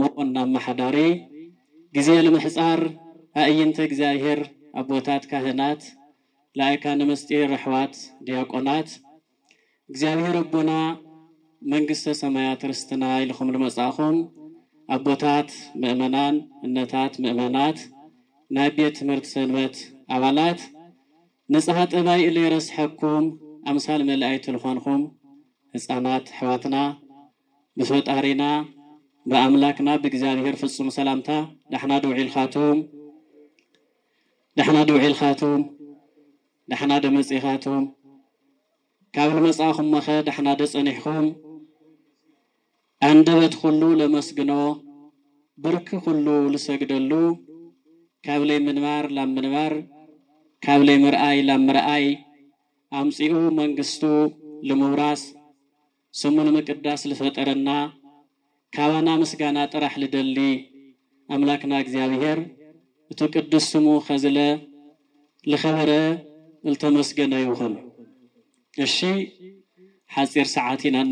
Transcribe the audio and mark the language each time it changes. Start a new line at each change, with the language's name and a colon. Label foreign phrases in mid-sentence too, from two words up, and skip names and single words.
Tigrinya: እናመሓዳሪ ጊዜ ለምሕፃር አእይንተ እግዚአብሔር አቦታት ካህናት ላይካነ ምስጢር ረሕዋት ዲያቆናት እግዚአብሔር አቦና መንግስተ ሰማያት ርስትና ኢልኹም ለመጻኹም አቦታት ምእመናን እነታት ምእመናት ናይ ቤት ትምህርት ሰንበት አባላት ንጽሐ ጥባይ ለረስሐኩም አምሳል መላእክት ልኾንኩም ህፃናት ሕዋትና ብፈጣሪና በአምላክና በእግዚአብሔር ፍጹም ሰላምታ ደሕና ድውዒልኻቱም ደሕና ደመጺኻቱም ካብ ልመጻኹም መኸ ደሕና ደጸኒሕኩም አንደበት ሁሉ ለመስግኖ ብርክ ሁሉ ልሰግደሉ ካብ ለይ ምንባር ላብ ምንባር ካብ ለይ ምርአይ ላብ ምርአይ አምጺኡ መንግስቱ ለመውራስ ስሙን መቅዳስ ልፈጠረና ካባና ምስጋና ጥራሕ ልደሊ አምላክና እግዚአብሔር እቲ ቅዱስ ስሙ ኸዝለ ለኸበረ ልተመስገነ ይኹን። እሺ ሓፂር ሰዓቲና